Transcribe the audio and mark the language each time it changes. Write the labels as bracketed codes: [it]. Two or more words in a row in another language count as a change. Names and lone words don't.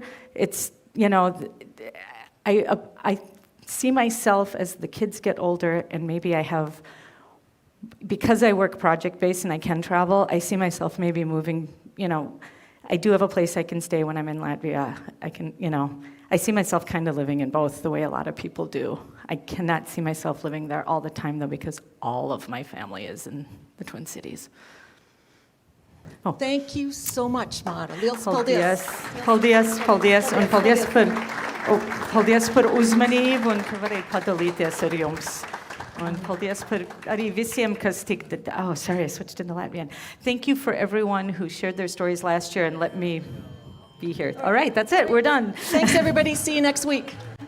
[en] It's, I see myself as the kids get older, and maybe because I work project-based and I can travel, I see myself maybe moving, I do have a place I can stay when I'm in Latvia. I see myself kind of living in both the way a lot of people do. I cannot see myself living there all the time, though, because all of my family is in the Twin Cities. Oh. Thank you so much, [lv] Māra. Liels paldies. Paldies. Paldies. Un paldies par uzmanību un ka varēju padalīties ar jums. Un paldies par arī visiem, kas [en] oh, sorry, I switched into Latvian. Thank you for everyone who shared their stories last year and let me be here. All right, that's it. We're done. Thanks, everybody. See you next week.